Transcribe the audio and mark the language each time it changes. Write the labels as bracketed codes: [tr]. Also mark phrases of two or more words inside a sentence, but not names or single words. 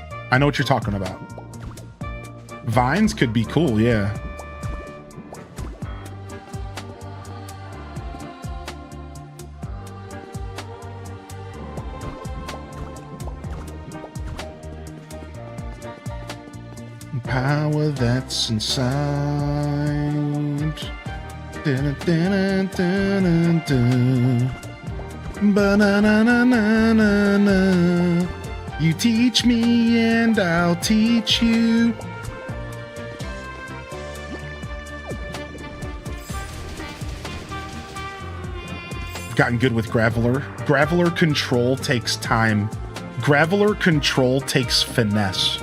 [en] I know what you're talking about. Vines could be cool, yeah. Power that's inside. Ba-na-na-na-na-na. You teach me and I'll teach you. I've gotten good with Graveler. Graveler control takes time. Graveler control takes finesse.